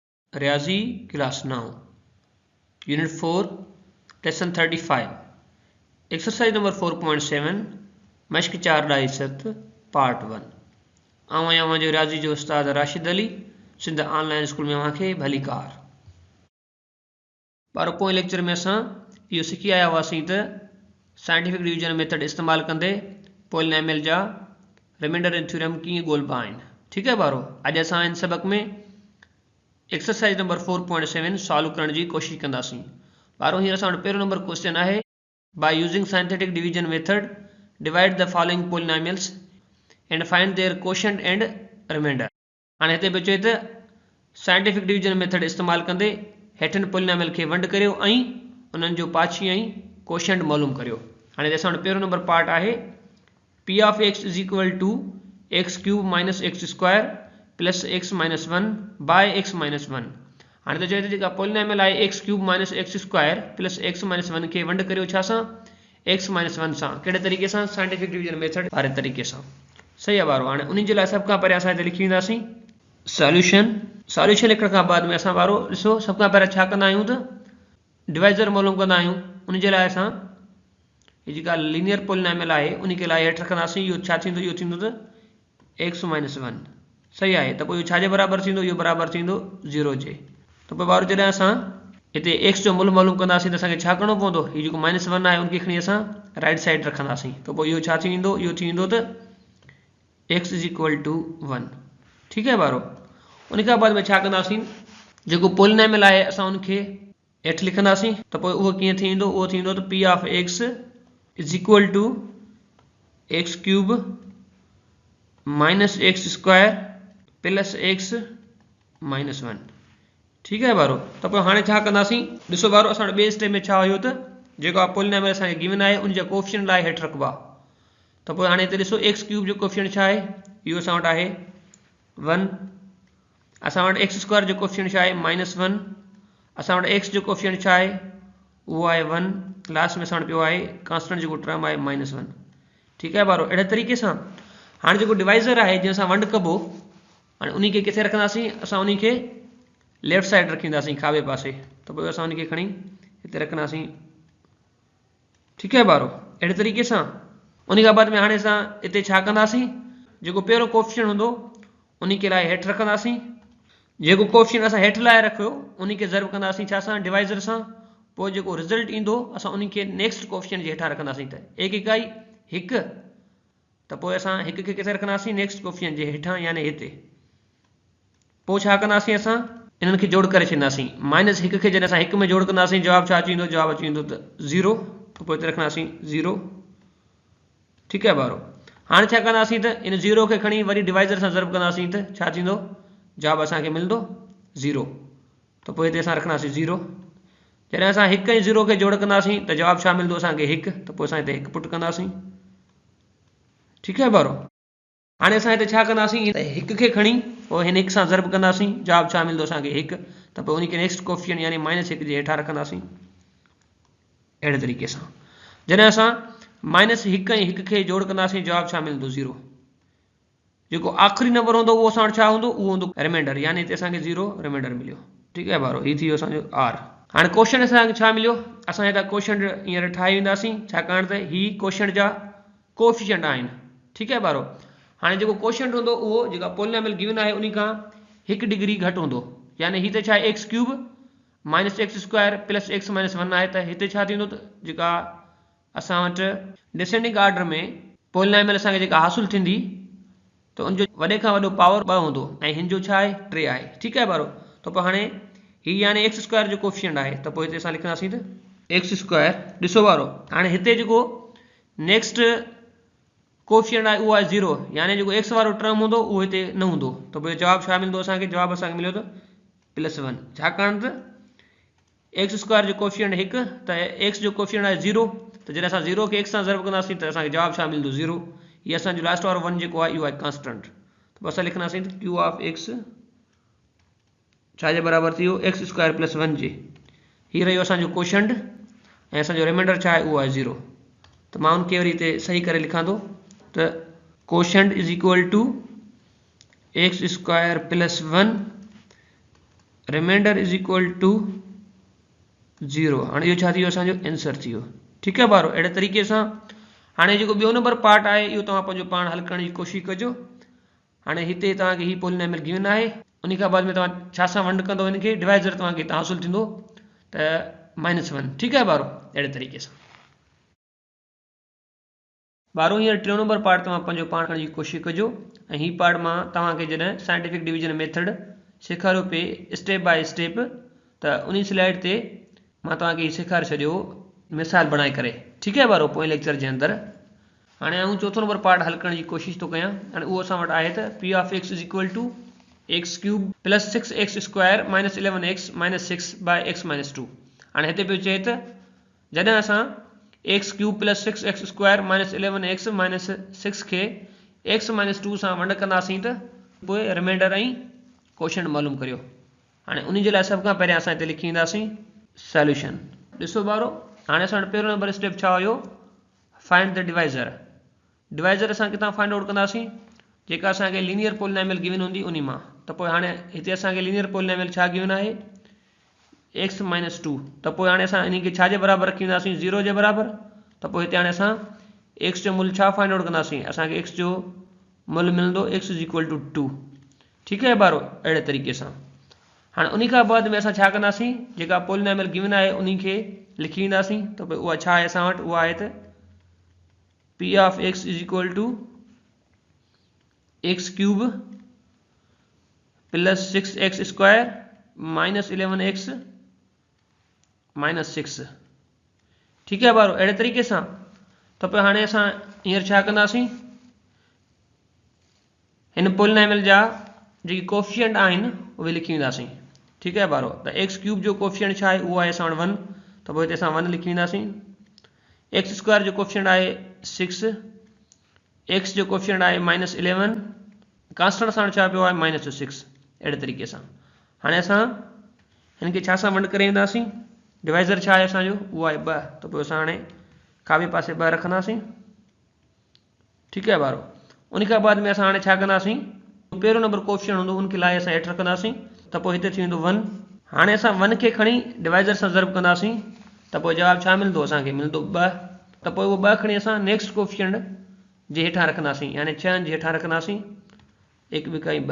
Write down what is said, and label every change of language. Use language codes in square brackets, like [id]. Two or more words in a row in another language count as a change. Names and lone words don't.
[sd] रियाजी [en] Class 9 Unit 4 Lesson 35 Exercise Number 4.7 [sd] मश्क 4.7 पार्ट 1 आवां जो रियाजी जो उस्ताद राशिद अली सिंध ऑनलाइन स्कूल में अवांखे भली कार बारो पोएं लेक्चर में असां इहो सिखी आया हुआसीं त [en] scientific division method [sd] इस्तेमाल कंदे पॉलिनॉमियल जा [en] remainder and theorem [sd] कीअं ॻोल्हबा आहिनि। ठीक है बारो, अॼु असां इन सबक में [en] exercise number 4.7 [sd] सॉल्व करण जी कोशिश कंदासीं। बारो हींअर असां वटि पहिरियों नंबर क्वेश्चन आहे [en] by using scientific division method divide the following polynomials and find their quotient and remainder. [sd] हाणे हिते बि चए त [en] scientific division method [sd] इस्तेमाल कंदे हेठनि पॉलिनॉमियल खे वंड करियो ऐं उन्हनि जो पाछी ऐं कोशेंट मालूम करियो। हाणे हिते असां वटि पहिरियों नंबर पार्ट आहे [en] P of x is equal to x cube minus x square plus x minus 1 by x minus 1 [sd] बाय एक्स माइनस 1। हाँ तो चए तो पॉलिनॉमियल है [en] x cube minus x square plus x minus 1 [sd] के वंड करियो छा सां [en] x minus 1 [sd] सां कहिड़े तरीक़े सां [en] scientific division method [sd] वारे तरीक़े सां। सही है बारो। हाणे उन्हीं जे लाइ सभ खां पहिरियों असां हिते लिखी वेंदासीं सॉल्यूशन लिखण खां बाद में असां वारो ॾिसो सभ खां पहिरियों छा कंदा आहियूं त डिवाइज़र मालूम कंदा आहियूं। उन जे लाइ असां हीअ जेका [en] linear polynomial [sd] आहे उन के लाइ हेठि रखंदासीं। इहो छा थींदो, इहो थींदो त [en] x minus 1. [sd] सही है। तो इहो छाजे बराबर थींदो, इहो बराबर थींदो 0 जे। तो पोइ बारो जॾहिं असां हिते एक्स जो मुल्ह मालूम कंदासीं त असांखे छा करिणो पवंदो, हीउ जेको माइनस 1 आहे उनखे खणी असां [en] right side [sd] रखंदासीं। तो पोइ इहो छा थींदो, इहो थींदो त [en] x is equal to 1. [sd] ठीक है बारो। उन खां बाद में छा कंदासीं, जेको पॉलिनॉमियल आहे असां उनखे हेठि लिखंदासीं। त पोइ उहो कीअं थींदो, उहो थींदो त [en] P of x is equal to x cube minus x square plus x minus 1. [sd] ठीक है बारो। तो पोइ हाणे छा कंदासीं, ॾिसो बारो असां वटि ॿिए स्टेप में छा हुयो त जेको आहे पॉलिनॉमियल असांखे गिवन आहे उन जा कोएफिशिएंट लाइ हेठि रखबा। तो पोइ हाणे हिते ॾिसो [en] x cube [sd] जो कोएफिशिएंट छा आहे, इहो असां वटि आहे 1। असां वटि [en] x square [sd] जो कोएफिशिएंट छा आहे -1। असां वटि एक्स जो कोएफिशिएंट छा आहे उहो आहे 1। लास्ट में असां वटि पियो आहे कांस्टेंट जेको टर्म आहे -1। ठीक है बारो। अहिड़े तरीक़े सां हाणे जेको डिवाइज़र आहे जंहिं सां वंड कबो, हाणे उन खे किथे रखंदासीं, असां उन खे [en] left side [sd] रखींदासीं खाॿे पासे। तो पोइ असां उन खे खणी हिते रखंदासीं। ठीक है बारो। अहिड़े तरीक़े सां उन खां बाद में हाणे असां हिते छा कंदासीं, जेको पहिरियों कोएफिशिएंट हूंदो उन खे लाइ हेठि रखंदासीं। जेको कोएफिशिएंट असां हेठि लाइ रखियो उन खे ज़र्ब कंदासीं छा सां, डिवाइज़र सां। पोइ जेको रिज़ल्ट ईंदो असां उन खे [en] next coefficient [sd] जे हेठां रखंदासीं। त एक इकाई 1। त पोइ असां 1 खे किथे रखंदासीं, [en] next coefficient [sd] जे हेठां यानी हिते। पोइ छा कंदासीं, असां इन्हनि खे जोड़ करे छॾींदासीं। -1 खे जॾहिं असां 1 में जोड़ कंदासीं जवाब छा अची वेंदो, जवाब अची वेंदो त 0। तो पोइ हिते रखंदासीं 0। ठीक है बारो। हाणे छा कंदासीं त इन 0 खे खणी वरी डिवाइज़र सां ज़र्ब कंदासीं त छा थींदो, जवाब असांखे मिलंदो 0। तो पोइ हिते असां रखंदासीं 0। जॾहिं असां 1 ऐं 0 खे जोड़ कंदासीं त जवाब छा मिलंदो असांखे 1। त पोइ असां हिते 1 पुट कंदासीं। ठीक है बारो। हाणे असां हिते छा कंदासीं, 1 खे खणी पोइ हिन 1 सां ज़र्ब कंदासीं, जवाब छा मिलंदो असांखे 1। त पोइ उन खे [en] next coefficient [sd] यानी -1 जे हेठां रखंदासीं। अहिड़े तरीक़े सां जॾहिं असां -1 ऐं 1 खे जोड़ कंदासीं जवाब छा मिलंदो 0। जेको आख़िरी नंबर हूंदो उहो असां वटि छा हूंदो, उहो हूंदो रिमाइंडर, यानी हिते असांखे 0 रिमाइंडर मिलियो। ठीक है बारो। हीअ थी वियो असांजो आर। हाणे कोशेंट असांखे छा मिलियो, असां हितां कोशेंट हींअर ठाहे वेंदासीं छाकाणि त ही कोशेंट जा कोएफिशिएंट आहिनि। ठीक है बारो। हाणे जेको कोशेंट हूंदो उहो जेका पॉलिनॉमियल गिवन आहे उन खां 1 डिग्री घटि हूंदो, यानी हिते छा आहे [en] x cube minus x square plus x minus 1 [sd] आहे। त हिते छा थींदो त जेका असां वटि [en] descending order [sd] में पॉलिनॉमियल असांखे जेका हासिलु थींदी त उनजो वॾे खां वॾो पावर 2 हूंदो ऐं हिन जो छा आहे 3 आहे। ठीक है बारो। तो पोइ हाणे हीअ यानी [en] x square [sd] जो कोएफिशिएंट आहे। त पोइ हिते असां लिखंदासीं त [en] x square. [sd] ॾिसो बारो, हाणे हिते जेको [en] next coefficient [sd] आहे उहो आहे 0, यानी जेको एक्स वारो टर्म हूंदो उहो हिते न हूंदो। तो पोइ जवाब छा मिलंदो असांखे, जवाब असांखे मिलियो त +1, छाकाणि त [en] x square [sd] जो कोएफिशिएंट 1 त एक्स जो कोएफिशिएंट आहे 0। त जॾहिं असां 0 खे 1 सां ज़र्ब कंदासीं त असांखे जवाब छा मिलंदो 0। हीअ असांजो लास्ट वारो 1 जेको आहे इहो आहे कांस्टेंट। त असां लिखंदासीं त [en] Q of x [sd] छाजे बराबरि थी वियो, [en] x square plus 1 [sd] जे। हीअ रहियो असांजो कोशेंट ऐं असांजो रिमाइंडर छा आहे उहो आहे 0। त मां उनखे वरी हिते सही करे लिखां थो त [en] quotient is equal to x square plus 1 remainder is equal to 0. [sd] हाँ यो छा थी असांजो आंसर थी। ठीक है बारो। अड़े तरीके से हाँ जो बो नंबर पार्ट है यो तुम पान हल करने की कोशिश कजो। हाँ हिते तक ही पॉलिनॉमियल गिवन है उन खां बाद में तुम वंड कदो इनके डिवाइजर तक हासिल थींदो त -1। ठीक है बारो। अड़े तरीके से बारो हींअर टियों नंबर पार्ट तुम पान करने की कोशिश कजो। ही पार्ट में तव्हांखे जॾहिं [en] scientific division method [sd] सेखारियो पे [en] step by step [sd] त उन स्लाइड ते मां तव्हांखे सेखारे छॾियो मिसाल बणाए करे। ठीक है बारो। पोइ लेक्चर के अंदर हाँ आऊँ चौथो नंबर पार्ट हल करने की कोशिश तो कयां। हाणे उहो असां वटि आहे त [en] P of x is equal to x cube plus 6x square minus 11x minus 6 by x minus 2. [sd] हाँ हिते पियो चए त जॾहिं असां [en] x cube plus 6x square minus 11x minus 6 [sd] के [en] x minus 2 [sd] सां वंड कंदासीं त पोइ रिमाइंडर ऐं क्वोशंट मालूम करियो। हाँ उन जे लाइ सभ खां पहिरियां असां हिते लिखी ईंदासीं सॉल्यूशन। ॾिसो बारो हाँ असां वटि पहिरियों नंबर स्टेप छा हुयो [en] find the divisor. [sd] डिवाइज़र असां किथां [en] find out [sd] कंदासीं जेका असांखे [en] linear polynomial [sd] गिवन हूंदी उन मां। त पोइ हाणे हिते असांखे [en] linear polynomial [sd] छा गिवन आहे [en] x minus 2. [sd] त पोइ हाणे असां इन खे छा जे बराबर रखी ईंदासीं 0 जे बराबर। त पोइ हिते हाणे असां एक्स जो मूल्य छा [en] find out [sd] कंदासीं असांखे एक्स जो मूल्य मिलंदो [en] x is equal to 2. [sd] ठीक है बारो। अहिड़े तरीक़े सां हाँ उन खां बाद में असां छा कंदासीं जेका पॉलिनॉमियल गिवन आहे उन खे लिखी ईंदासीं। त पोइ उहा छा आहे असां वटि उहा आहे त [en] P of x is equal to x cube plus 6x square minus 11x minus 6। [sd] ठीक है बारो। अड़े तरीके से तो पे हाँ असां हींअर छा कंदासीं इन पॉलिनॉमियल जा जेके कोफिशिएंट आहिनि उहे लिखी ईंदासीं। ठीक है बारो। त [en] x cube [sd] जो कोफिशिएंट छा आहे उहो आहे असां वटि 1। त पोइ हिते असां 1 लिखी ईंदासीं। [en] x square [sd] जो कोफिशिएंट आहे 6। एक्स जो कोफिशिएंट आहे माइनस 11। कांस्टेंट सां छा पियो आहे माइनस 6। अहिड़े तरीक़े सां हाणे असां हिन खे छा सां वंड करे ईंदासीं डिवाइज़र छा आहे असांजो उहो आहे 2। त पोइ असां हाणे खाॿे पासे 2 रखंदासीं। ठीक है बारो। उन खां बाद में असां हाणे छा कंदासीं पहिरियों नंबर कोफिशिएंट हूंदो उनखे लाइ असां हेठि रखंदासीं। त पोइ हिते थी वेंदो 1। हाणे असां 1 खे खणी डिवाइज़र सां ज़र्ब कंदासीं त पोइ जवाबु छा मिलंदो असांखे मिलंदो 2। त पोइ उहो 2 खणी असां [en] next coefficient [sd] जे हेठां रखंदासीं यानी 6 जे हेठां रखंदासीं 1 ॿ 2।